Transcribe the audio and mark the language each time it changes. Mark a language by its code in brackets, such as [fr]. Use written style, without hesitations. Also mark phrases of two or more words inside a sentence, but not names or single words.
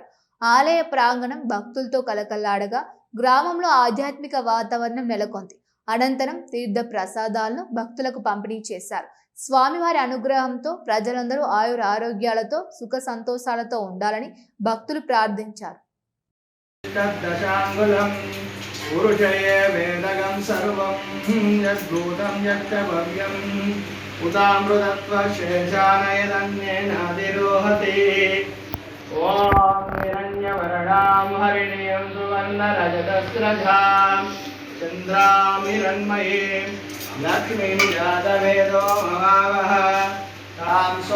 [te] ఆలయ ప్రాంగణం భక్తులతో కలకల్లాడగా గ్రామంలో ఆధ్యాత్మిక వాతావరణం నెలకొంది. అనంతరం తీర్థ ప్రసాదాలను భక్తులకు పంపిణీ చేశారు. స్వామివారి అనుగ్రహంతో ప్రజలందరూ ఆయుర ఆరోగ్యాలతో సుఖ సంతోషాలతో ఉండాలని భక్తులు ప్రార్థించారు. [sa] हिरण्यवर्णां हरिणीं सुवर्णरजतस्रजां चन्द्रामिरण्मयीं लक्ष्मीं जातवेदो ममावह तां